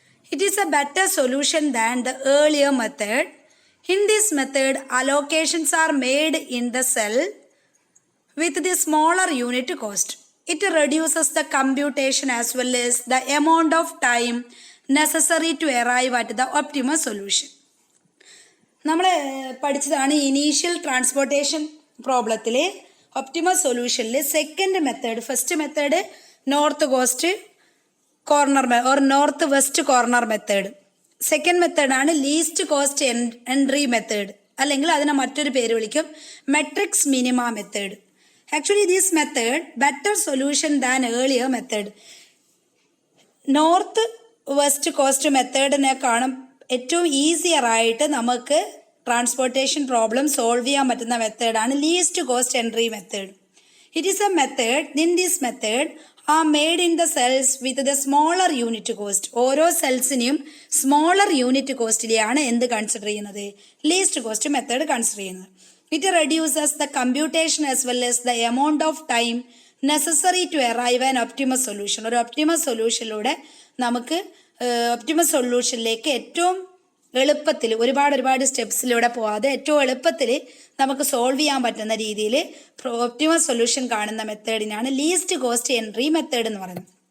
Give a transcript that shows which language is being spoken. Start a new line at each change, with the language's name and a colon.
English: It is a better solution than the earlier method. In this method, allocations are made in the cell with the smaller unit cost. It reduces the computation as well as the amount of time necessary to arrive at the optimal solution.
Malayalam: നമ്മൾ പഠിച്ചതാണ് initial transportation പ്രോബ്ലത്തിലെ optimal സൊല്യൂഷനിലെ second method. First method north cost corner or north west corner method. Second മെത്തേഡാണ് least cost entry method, അല്ലെങ്കിൽ അതിനെ മറ്റൊരു പേര് വിളിക്കും matrix minima method.
English: Actually, this method better solution than earlier method.
Malayalam: North west cost മെത്തേഡിനെക്കാളും ഏറ്റവും easier ആയിട്ട് നമുക്ക് transportation problem solve ചെയ്യാൻ പറ്റുന്ന മെത്തേഡാണ് least cost entry method.
English: It is a method. In this method are made in the cells with the smaller unit cost.
Malayalam: ഓരോ സെൽസിനെയും smaller unit കോസ്റ്റിലെയാണ് എന്ത് consider ചെയ്യുന്നത്? Least cost method consider ചെയ്യുന്നത്.
English: It reduces the computation as well as the amount of time necessary to arrive at an optimal solution.
Malayalam: ഒരു optimal സൊല്യൂഷനിലൂടെ നമുക്ക് optimal സൊല്യൂഷനിലേക്ക് ഏറ്റവും എളുപ്പത്തിൽ ഒരുപാട് സ്റ്റെപ്സിലൂടെ പോവാതെ ഏറ്റവും എളുപ്പത്തിൽ നമുക്ക് സോൾവ് ചെയ്യാൻ പറ്റുന്ന രീതിയിൽ ഒപ്റ്റിമൽ സൊല്യൂഷൻ കാണുന്ന മെത്തേഡിനാണ് ലീസ്റ്റ് കോസ്റ്റ് എൻട്രി മെത്തേഡ് എന്ന് പറയുന്നത്.